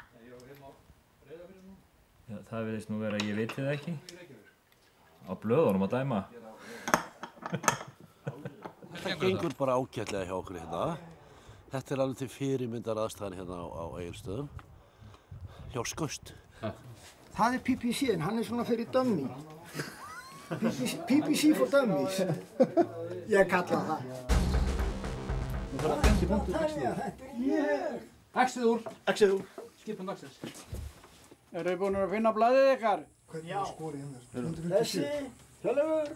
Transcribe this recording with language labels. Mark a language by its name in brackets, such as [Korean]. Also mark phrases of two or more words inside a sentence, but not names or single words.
[Icelandic] Já, það virðist nú vera að ég viti það ekki. Á blöðunum að dæma. Það gengur bara ágætlega hjá okkur hérna. Þetta er alveg til fyrirmyndar aðstæðan hérna á Egilsstöðum. Hjá Skaust. Það er PPC, en hann er svona fyrir dummy. [English] PPC for dummies. [Icelandic] Ég kalla það. Það er 50 punktur, Þetta er ég. Exið úr. Exið úr. Skipum dagsins. Eru þið búin að finna blaðið ykkar? Já. Þessi. Hjálfur.